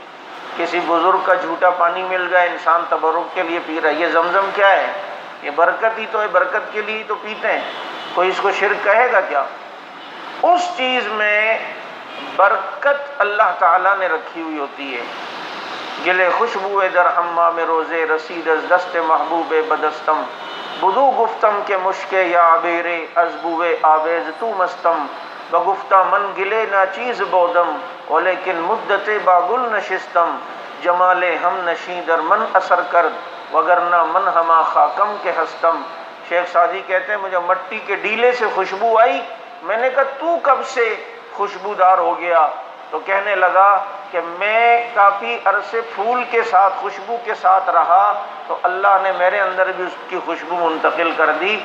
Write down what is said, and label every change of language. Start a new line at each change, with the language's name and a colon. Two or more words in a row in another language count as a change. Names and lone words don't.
Urdu: کسی بزرگ کا جھوٹا پانی مل گیا، انسان تبرک کے لیے پی رہا ہے، یہ زمزم کیا ہے؟ یہ برکت ہی تو ہے، برکت کے لیے تو پیتے ہیں، کوئی اس کو شرک کہے گا کیا؟ اس چیز میں برکت اللہ تعالیٰ نے رکھی ہوئی ہوتی ہے۔
Persian: گلے خوشبو در حمام روزے رسید از دست محبوب بدستم، بدو گفتم کے مشک یا عبیرے از بوے آویز تو مستم، بگفتہ من گلے نا چیز بودم ولیکن مدت باگل نشستم، جمال ہم نشیں در من اثر کرد وگرنہ من ہما خاکم کے ہستم۔
Urdu: شیخ سعدی کہتے ہیں مجھے مٹی کے ڈیلے سے خوشبو آئی، میں نے کہا تو کب سے خوشبودار ہو گیا؟ تو کہنے لگا کہ میں کافی عرصے پھول کے ساتھ، خوشبو کے ساتھ رہا تو اللہ نے میرے اندر بھی اس کی خوشبو منتقل کر دی۔